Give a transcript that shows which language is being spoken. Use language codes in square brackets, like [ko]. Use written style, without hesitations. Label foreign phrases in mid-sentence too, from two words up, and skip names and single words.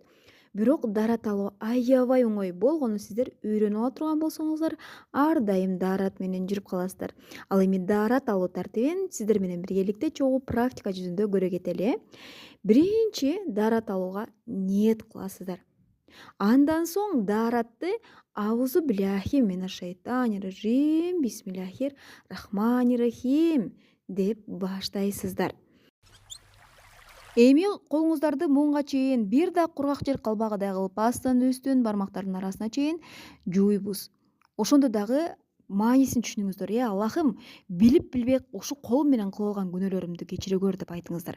[ky] Бирок даарат алуу аябай оңой болгону сиздер үйрөнүп ала турган болсоңуздар, ар дайым даарат менен жүрүп каласыздар. Ал эми даарат алуу тартибин сиздер менен биргеликте чогуу практика жүзүндө көрө кетели. Биринчи даарат алууга ниет кыласыздар. Андан соң daaratты [ar] أعوذ بالله من الشيطان الرجيم بسم الله الرحمن الرحيم [ky] деп баштайсыздар. Эми колуңуздарды муңга чейин бир да кургак жер калбагыдай кылып астын үстүн бармактардын арасына чейин жууйбуз. Ошондо дагы маанисин түшүнүңүздөр. Аллахым, билип билбей ушу колум менен кылып алган күнөөлөрүмдү кечире көр деп айтыңыздар.